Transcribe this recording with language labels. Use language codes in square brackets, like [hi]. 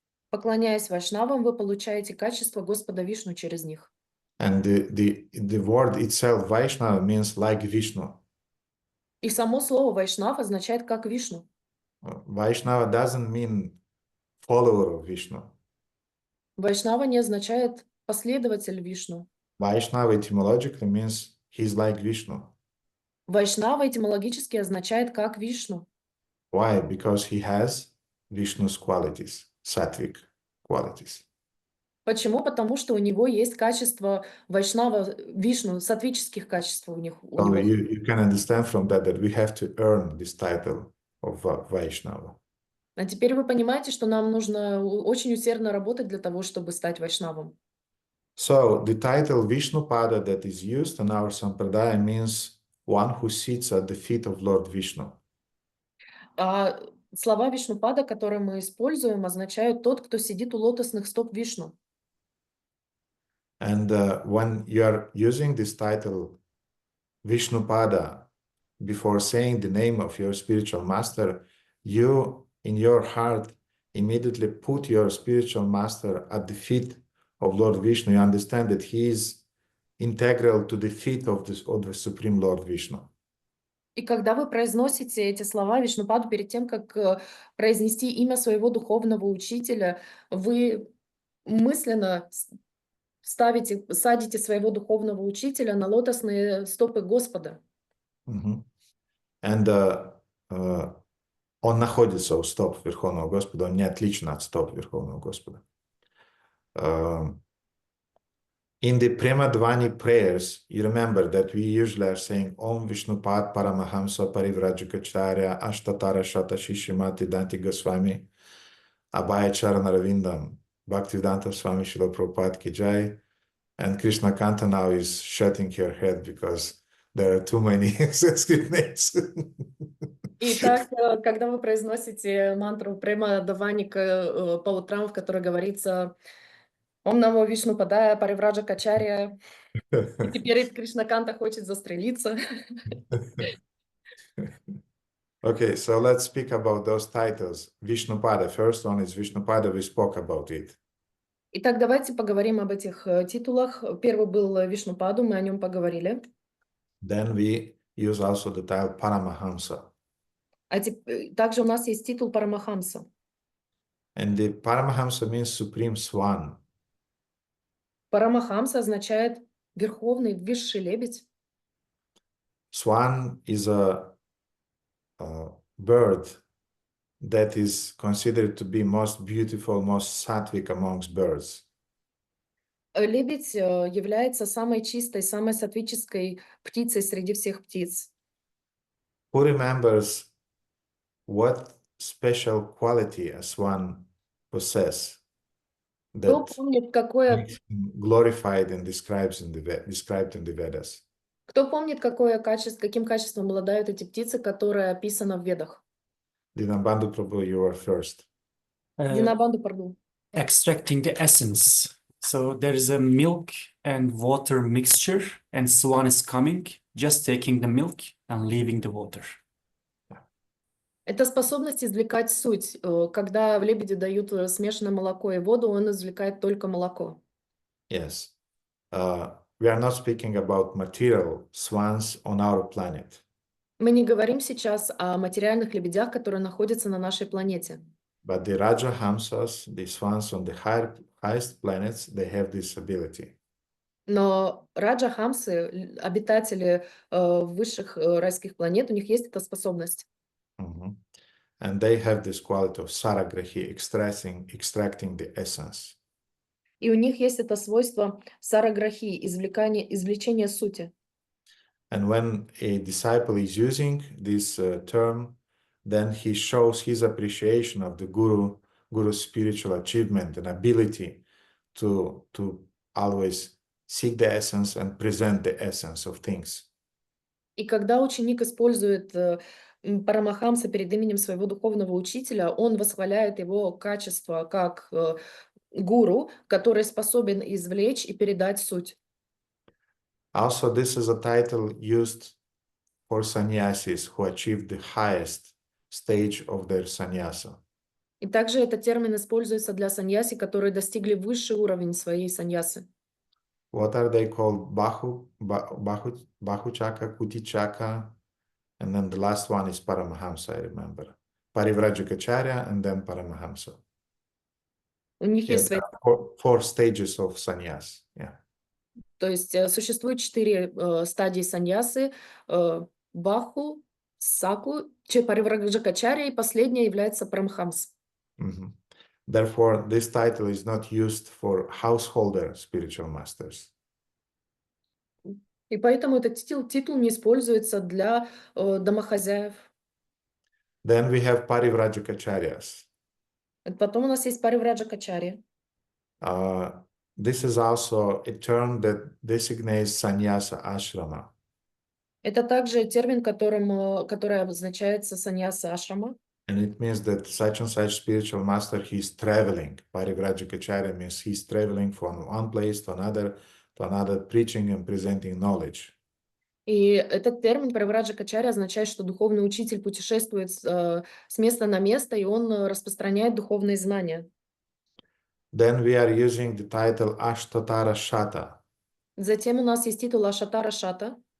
[ru] Поклоняясь вайшнавам, вы получаете качество Господа Вишну через них. [en] And the word itself, Vaishnava, means like Vishnu. [ru] И само слово вайшнав означает как Вишну. [en] Vaishnava doesn't mean follower of Vishnu. [ru] Вайшнава не означает последователь Вишну. [en] Vaishnava etymologically means he's like Vishnu. [ru] Вайшнава этимологически означает как Вишну. [en] Why? Because he has Vishnu's qualities, sattvic qualities. [ru] Почему? Потому что у него есть качество вайшнава, Вишну, саттвических качеств у него. [en] So you can understand from that we have to earn this title of Vaishnava. [ru] А теперь вы понимаете, что нам нужно очень усердно работать для того, чтобы стать вайшнавом. [en] So the title Vishnupada that is used in our Sampradaya means one who sits at the feet of Lord Vishnu. [ru] А слова Вишнупада, которые мы используем, означают тот, кто сидит у лотосных стоп Вишну. [en] And when you are using this title Vishnupada before saying the name of your spiritual master, you in your heart immediately put your spiritual master at the feet of Lord Vishnu. You understand that he is integral to the feet of the Supreme Lord Vishnu. [ru] И когда вы произносите эти слова Вишнупаду перед тем, как произнести имя своего духовного учителя, вы мысленно садите своего духовного учителя на лотосные стопы Господа. And он находится у стоп Верховного Господа, он не отличен от стоп Верховного Господа. [en] In the Premadvani prayers, you remember that we usually are saying Om Vishnupad Paramahamsa Parivrajikacharya Ashtatara Shata Shishimati Danti Goswami Abhaya Charana Ravindam Bhaktivedanta Swami Srila Prabhupada Ki Jai. And Krishna Kanta now is shutting her head because there are too many Sanskrit names. [ru] Итак, когда вы произносите мантру Према Даваника по утрам, в которой говорится Ом Намо Вишну Падая Паривраджа Качарья, и теперь Кришна Канта хочет застрелиться. [en] Okay, so let's speak about those titles. Vishnupada, first one is Vishnupada, we spoke about it. [ru] Итак, давайте поговорим об этих титулах. Первый был Вишнупаду, мы о нем поговорили. [en] Then we use also the title Paramahamsa. [ru] Также у нас есть титул Парамахамса. [en] And the Paramahamsa means Supreme Swan. [ru] Парамахамса означает верховный, высший лебедь. [en] Swan is a bird that is considered to be most beautiful, most sattvic amongst birds. [ru] Лебедь является самой чистой, самой сатвической птицей среди всех птиц. [en] Who remembers what special quality a swan possesses [ru] Кто [en] that [ru] помнит, какое, [en] makes him glorified and described in the Vedas? [ru] кто помнит, какое качество, каким качеством обладают эти птицы, которые описано в Ведах? [en] Dinabandhu Prabhu, you are first. [ru] Динабанду, пардон. [en] Extracting the essence. So there is a milk and water mixture, and swan is coming, just taking the milk and leaving the water. [ru] Это способность извлекать суть. Когда в лебеде дают смешанное молоко и воду, он извлекает только молоко. [en] Yes. We are not speaking about material swans on our planet, [ru] Мы не говорим сейчас о материальных лебедях, которые находятся на нашей планете. [en] but the Rajahamsas, the swans on the highest planets, they have this ability. [ru] Но раджа-хамсы, обитатели высших райских планет, у них есть эта способность. Mhm. [en] And they have this quality of saragrahi, extracting the essence. [ru] И у них есть это свойство сараграхи, извлечения сути. [en] And when a disciple is using this term, then he shows his appreciation of the guru's spiritual achievement and ability to always seek the essence and present the essence of things. [ru] И когда ученик использует Парамахамса перед именем своего духовного учителя, он восхваляет его качество как гуру, который способен извлечь и передать суть. [en] Also, this is a title used for sannyasis who achieve the highest stage of their sannyasa. [ru] И также этот термин используется для саньяси, которые достигли высший уровень своей саньясы. [en] What are they called? Bahuchaka, Kutichaka, and then the last one is Paramahamsa, I remember. Parivrajikacharya and then Paramahamsa. [ru] У них [en] Yeah, [ru] есть свои... [en] there are four stages of sannyas. Yeah. [ru] То есть существует 4 стадии саньясы: Баху, Саку, Паривраджакачарья, и последняя является Парамхамс. Mhm. [en] Therefore, this title is not used for householder spiritual masters. [ru] И поэтому этот титул не используется для домохозяев. [en] Then we have Parivrajakacharyas. [ru] Потом у нас есть Паривраджакачарья. [en] This is also a term that designates sannyasa ashrama. [ru] Это также термин, который обозначается саньяса ашрама. [en] And it means that such and such spiritual master, he's traveling. Parivrajikacharya means he's traveling from one place to another, preaching and presenting knowledge. [ru] И этот термин Паривраджакачарья означает, что духовный учитель путешествует с места на место, и он распространяет духовные знания. [en] Then we are using the title Ashtatara Shata. [ru] Затем у нас есть титул Аштатара Шата.